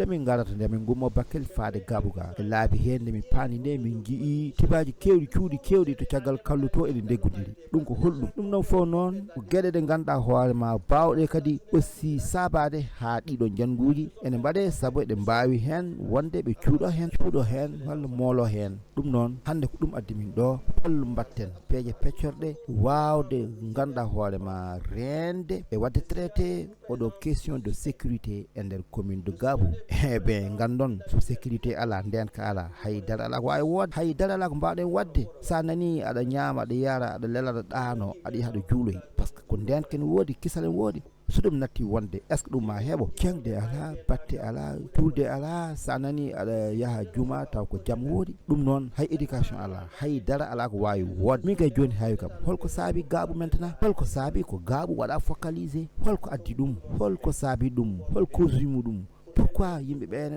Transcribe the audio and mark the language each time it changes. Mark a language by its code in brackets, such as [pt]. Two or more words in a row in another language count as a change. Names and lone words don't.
[ff] min garata nde min gummo Bakel faade Gabou ga e laabi hen nde min paani nde min jii tibaji kewɗi cuuɗi kewɗi to caggal kalluto eɗe deggodiri ɗum ko holɗum ɗum noon fof noon ko gueɗe ɗe ganduɗa hoorema bawɗe kadi aussi sabade ha ɗiɗon janguji ene mbaɗe saabu eɗe mbawi hen wonde ɓe cuuɗo hen walla moolo hen ɗum noon hande ko ɗum addi min ɗo hollo mbatten peeje peccorɗe wawde ganduɗa hoorema rende e wadde traité oɗo [fr] question de sécurité [ff] e nder [fr] commune de Gabou [ff] ɓe gandon so sécurité ala ndenka ala haydara ala ko wawi wodde haydara ala ko mbawɗen wadde sa nani aɗa ñaama aɗa yara aɗa lela aɗa ɗaano aɗa yaha aɗa juuloy [fr] par ce que [ff] ko ndenka ne woodi kisal ne woodi so ɗum natti wonde [fr] est ce que [ff] ɗum ma heeɓo jangde ala batte ala tulde ala sa nani aɗa yaha juma taw ko jaam woodi ɗum noon hay éducation ala hay dara ala ko wawi wodde min kay joni hawi kam holko saabi Gabou maintenant holko saabi ko Gabou waɗa focalisé holko addi ɗum holko saabi ɗum hol cause muɗum pourquoi yimɓe ɓene